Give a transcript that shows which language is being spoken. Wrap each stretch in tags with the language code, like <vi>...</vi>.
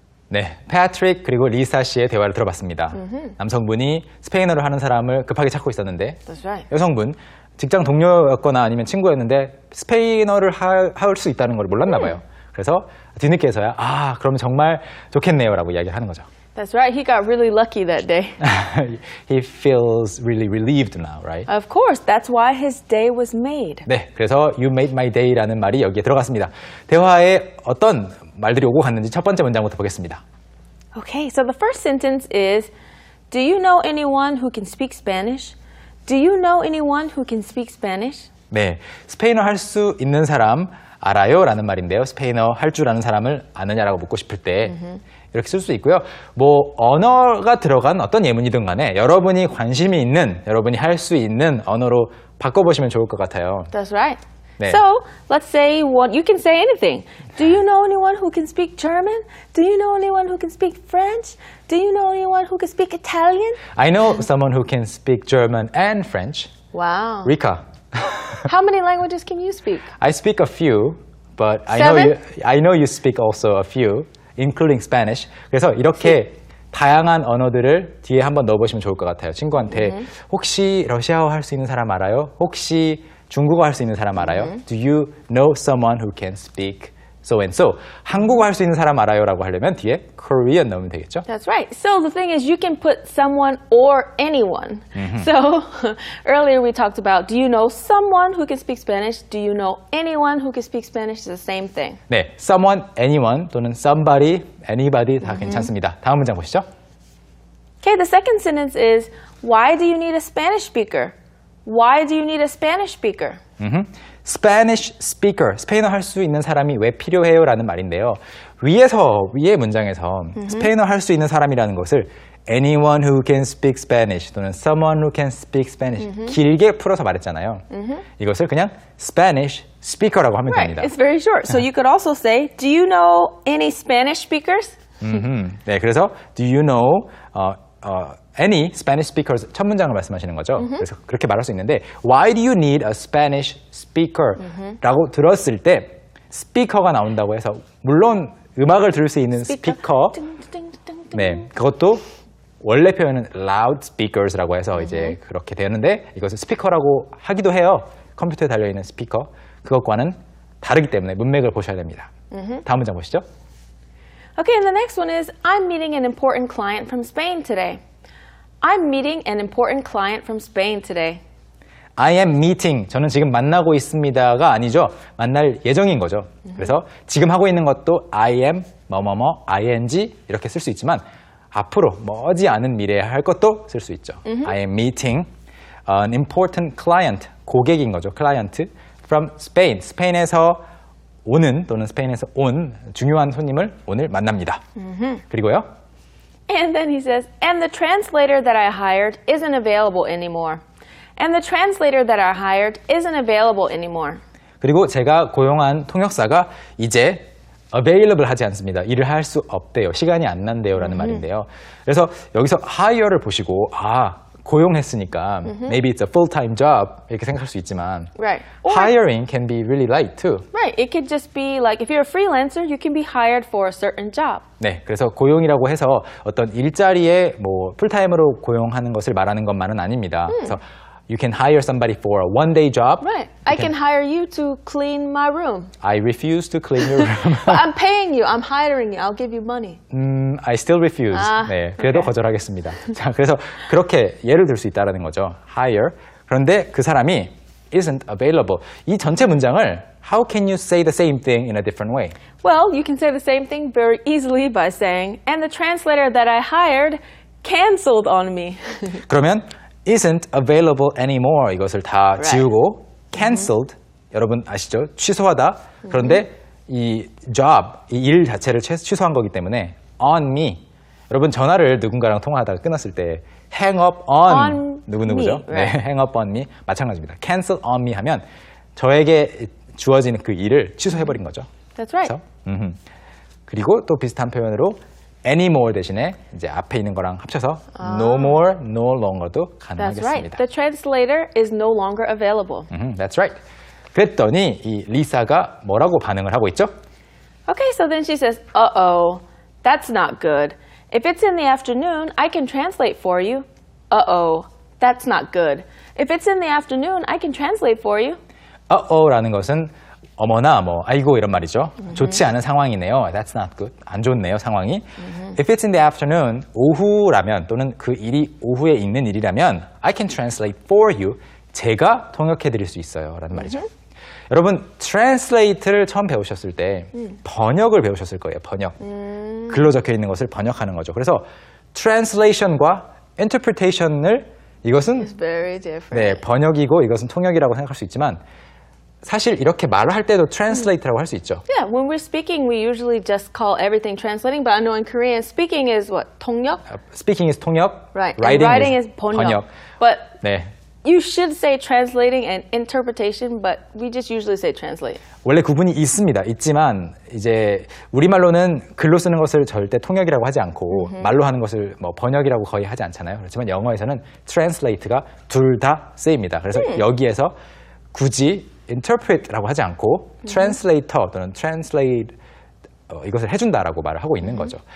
<ko>네, 패트릭 그리고 리사 씨의 대화를 들어봤습니다. 남성분이 스페인어를 하는 사람을 급하게 찾고 있었는데</ko> <en>That's right.</en> <ko>여성분 직장 동료였거나 아니면 친구였는데 스페인어를 할 수 있다는 걸 몰랐나 봐요. 그래서 뒤늦게서야 그러면 정말 좋겠네요라고 이야기를 하는 거죠.</ko> <en>That's right. He got really lucky that day. He feels really relieved now, right? Of course, that's why his day was made.</en> <ko>네, 그래서</ko> <en>you made my day</en> <ko>라는 말이 여기에 들어갔습니다. 대화에 어떤 말들이 오고 갔는지 첫 번째 문장부터 보겠습니다.</ko> <en>Okay, so the first sentence is, do you know anyone who can speak Spanish? Do you know anyone who can speak Spanish?</en> <ko>네, 스페인어 할 수 있는 사람 알아요? 라는 말인데요. 스페인어 할 줄 아는 사람을 아느냐라고 묻고 싶을 때 이렇게 쓸 수 있고요. 뭐 언어가 들어간 어떤 예문이든 간에 여러분이 관심이 있는, 여러분이 할 수 있는 언어로 바꿔보시면 좋을 것 같아요.</ko> <en>That's right.</en> <ko>네.</ko> <en>So, let's say you can say anything. Do you know anyone who can speak German? Do you know anyone who can speak French? Do you know anyone who can speak Italian? I know someone who can speak German and French. Wow. Rika. How many languages can you speak? I speak a few, but Seven? I know you speak also a few, including Spanish.</en> <ko>그래서 이렇게 다양한 언어들을 뒤에 한번 넣어보시면 좋을 것 같아요. 친구한테 혹시 러시아어 할 수 있는 사람 알아요? 혹시 중국어 할 수 있는 사람 알아요?</ko> <en>Do you know someone who can speak so and so?</en> <ko>한국어 할 수 있는 사람 알아요? 라고 하려면 뒤에 Korean 넣으면 되겠죠?</ko> <en>That's right. So the thing is, you can put someone or anyone. So earlier we talked about, do you know someone who can speak Spanish? Do you know anyone who can speak Spanish? It's the same thing.</en> <ko>네, someone, anyone 또는 somebody, anybody 다 괜찮습니다. 다음 문장 보시죠.</ko> <en>Okay, the second sentence is, why do you need a Spanish speaker? Why do you need a Spanish speaker?</en> <ko>Spanish speaker, 스페인어 할 수 있는 사람이 왜 필요해요? 라는 말인데요. 위의 문장에서 스페인어 할 수 있는 사람이라는 것을</ko> <en>anyone who can speak Spanish</en> <ko>또는</ko> <en>someone who can speak Spanish</en> <ko>길게 풀어서 말했잖아요. 이것을 그냥 Spanish speaker라고 하면</ko> <en>Right,</en> <ko>됩니다.</ko> <en>it's very short. So you could also say, do you know any Spanish speakers?</en> <ko>네, 그래서</ko> <en>do you know any Spanish speakers</en> <ko>첫 문장을 말씀하시는 거죠. 그래서 그렇게 말할 수 있는데</ko> <en>why do you need a Spanish speaker?</en> <ko>라고 들었을 때 스피커가 나온다고 해서 물론 음악을 들을 수 있는 스피커 네, 그것도 원래 표현은 loudspeakers라고 해서 이제 그렇게 되는데 이것을 스피커라고 하기도 해요. 컴퓨터에 달려있는 스피커 그것과는 다르기 때문에 문맥을 보셔야 됩니다. 다음 문장 보시죠.</ko> <en>Okay, and the next one is, I'm meeting an important client from Spain today. I'm meeting an important client from Spain today. I am meeting.</en> <ko>저는 지금 만나고 있습니다가 아니죠. 만날 예정인 거죠. 그래서 지금 하고 있는 것도 I am 뭐뭐뭐 ing 이렇게 쓸 수 있지만 앞으로 머지 않은 미래에 할 것도 쓸 수 있죠.</ko> <en>I am meeting an important client.</en> <ko>고객인 거죠.</ko> <en>client from Spain.</en> <ko>스페인에서 오는 또는 스페인에서 온 중요한 손님을 오늘 만납니다. 그리고요.</ko> <en>And then he says, and the translator that I hired isn't available anymore. And the translator that I hired isn't available anymore.</en> <ko>그리고 제가 고용한 통역사가 이제 available 하지 않습니다. 일을 할 수 없대요. 시간이 안 난대요. 라는 말인데요. 그래서 여기서 hire를 보시고 고용했으니까</ko> <en>maybe it's a full-time job</en> <ko>이렇게 생각할 수 있지만</ko> <en>Right. Or, hiring can be really light too. right. It could just be like, if you're a freelancer, you can be hired for a certain job.</en> <ko>네, 그래서 고용이라고 해서 어떤 일자리에 뭐 풀타임으로 고용하는 것을 말하는 것만은 아닙니다.</ko> <en>그래서 you can hire somebody for a one-day job. Right. I can hire you to clean my room. I refuse to clean your room. But I'm paying you. I'm hiring you. I'll give you money. I still refuse.</en> <ko>네, 그래도</ko> <en>okay.</en> <ko>거절하겠습니다. 자, 그래서 그렇게 예를 들 수 있다는 거죠. hire. 그런데 그 사람이</ko> <en>isn't available.</en> <ko>이 전체 문장을</ko> <en>how can you say the same thing in a different way? Well, you can say the same thing very easily by saying, and the translator that I hired canceled on me.</en> <ko>그러면</ko> <en>isn't available anymore</en> <ko>이것을 다 지우고 cancelled 여러분 아시죠? 취소하다. 그런데 이 job, 이 일 자체를 취소한 거기 때문에 on me. 여러분 전화를 누군가랑 통화하다가 끊었을 때</ko> <en>hang up on</en> <ko>누구누구죠?</ko> <en>me, right.</en> <ko>네,</ko> <en>hang up on me</en> <ko>마찬가지입니다.</ko> <en>cancel on me</en> <ko>하면 저에게 주어지는 그 일을 취소해버린 거죠.</ko> <en>That's right.</en> <ko>그래서, 그리고 또 비슷한 표현으로 anymore 대신에 이제 앞에 있는 거랑 합쳐서 no more, no longer도</ko> <en>That's right.</en> <ko>가능하겠습니다.</ko> <en>The translator is no longer available. That's right.</en> <ko>그랬더니 이 리사가 뭐라고 반응을 하고 있죠?</ko> <en>Okay, so then she says, uh-oh, That's not good. If it's in the afternoon, I can translate for you. Uh-oh. That's not good. If it's in the afternoon, I can translate for you.</en> <ko>라는 것은 어머나 뭐 아이고 이런 말이죠. 좋지 않은 상황이네요.</ko> <en>That's not good.</en> <ko>안 좋네요, 상황이.</ko> <en>If it's in the afternoon,</en> <ko>오후라면 또는 그 일이 오후에 있는 일이라면</ko> <en>I can translate for you.</en> <ko>제가 통역해 드릴 수 있어요. 라는 말이죠. 여러분, translate를 처음 배우셨을 때 번역을 배우셨을 거예요. 번역. 글로 적혀 있는 것을 번역하는 거죠. 그래서 translation과 interpretation을 이것은</ko> <en>It's very different.</en> <ko>네, 번역이고 이것은 통역이라고 생각할 수 있지만 사실 이렇게 말을 할 때도 translate라고 할 수 있죠.</ko> <en>Yeah, when we're speaking, we usually just call everything translating, but I know in Korean, speaking is what?</en> <ko>통역?</ko> <en>Speaking is 통역, Right. And writing is 번역.</en> <ko>번역.</ko> <en>But</en> <ko>네.</ko> <en>you should say translating and interpretation, but we just usually say translate.</en> <ko>원래 구분이 있습니다. 있지만 이제 우리말로는 글로 쓰는 것을 절대 통역이라고 하지 않고 말로 하는 것을 뭐 번역이라고 거의 하지 않잖아요. 그렇지만 영어에서는 translate가 둘 다 쓰입니다. 그래서 여기에서 굳이 interpret라고 하지 않고 translator 또는 translate 이것을 해준다라고 말을 하고 있는 거죠.</ko>